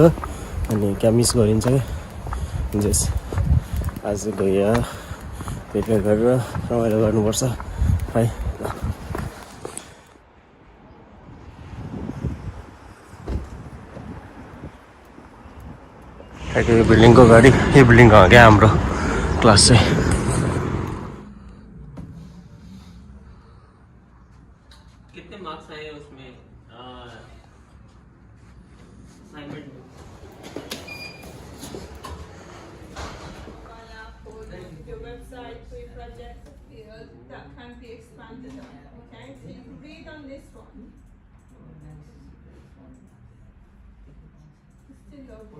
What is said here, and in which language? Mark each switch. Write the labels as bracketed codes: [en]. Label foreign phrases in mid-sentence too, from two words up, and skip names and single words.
[ne] अनि क्या मिस गरिन्छ क्या। जस आज गयो भेटघाट गरेर रमाइलो गर्नुपर्छ है। ठ्याक्कै यो बिल्डिङको अगाडि, यो बिल्डिङको हो क्या हाम्रो क्लास चाहिँ। [hi] कितने मार्क्स आए उसमें असाइनमेंट में? [en] Your website, free project that can be expanded on. Okay, so you can read on this one. Still open.